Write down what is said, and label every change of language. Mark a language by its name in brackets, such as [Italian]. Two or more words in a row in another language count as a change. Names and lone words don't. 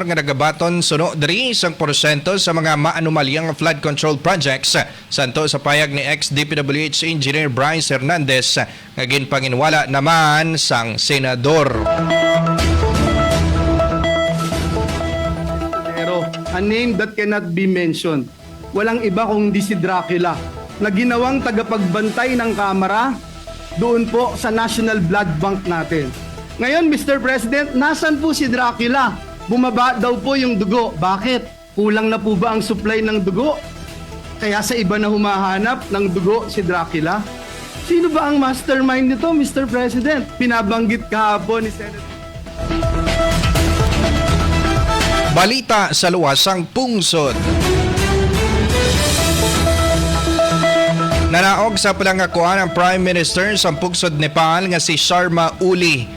[Hiligaynon] nga nagabaton suno diri isang porsyento sa mga maanumalyang [English] flood control projects [Hiligaynon] santo sa payag ni ex-DPWH Engineer Bryce Hernandez nga ginpanginwala naman sang senador. [English] Pero a name that cannot be mentioned. [Filipino] Walang iba kundi si Dracula na ginawang tagapagbantay ng kamera doon po sa National Blood Bank natin. Ngayon, Mr. President, nasan po si Dracula? Bumaba daw po yung dugo. Bakit? Kulang na po ba ang supply ng dugo? Kaya sa iba na humahanap ng dugo si Dracula? Sino ba ang mastermind nito, Mr. President? Pinabanggit kahapon ni Senator. [Hiligaynon] Balita sa luwasang pungsod. Nanaog sa palangakuan ang Prime Minister sa pungsod Nepal nga si Sharma Oli.